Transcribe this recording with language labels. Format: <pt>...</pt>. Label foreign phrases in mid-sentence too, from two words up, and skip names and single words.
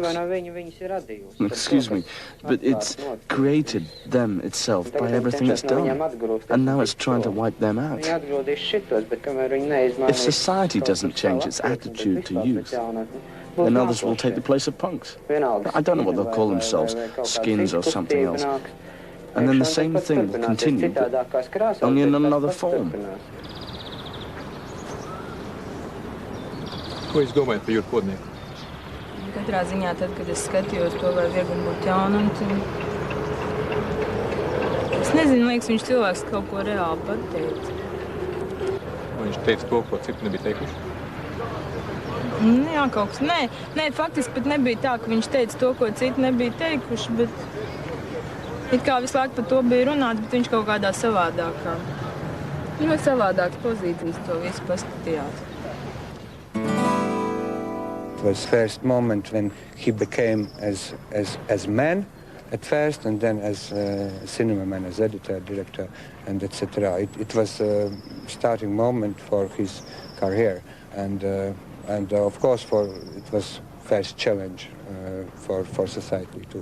<en>Excuse me, but it's created them itself by everything it's done, and now it's trying to wipe them out. If society doesn't change its attitude to youth, then others will take the place of punks. I don't know what they'll call themselves, skins or something else. And then the same thing will continue, but only in another form.</en> <lv>Ko jūs domājat par Juris Podnieku? Katrā ziņā tad, kad es skatījos to, vai viegli būt jaunam, tad... Es nezinu, liekas, viņš cilvēks kaut ko reāli pateica. Viņš teica to, ko citi nebija teikuši? Jā, kaut kas. Nē, faktiski pat nebija tā, ka viņš teica to, ko citi nebija teikuši, bet... It kā visu laiku par to bija runāts, bet viņš kaut kādā savādākā. Ļoti savādākas pozīcijas to visu paskatījās.</lv> <en>It was first moment when he became as man at first, and then as cinema man, as editor, director, and etc. It was a starting moment for his career, and of course it was first challenge for society too.</en>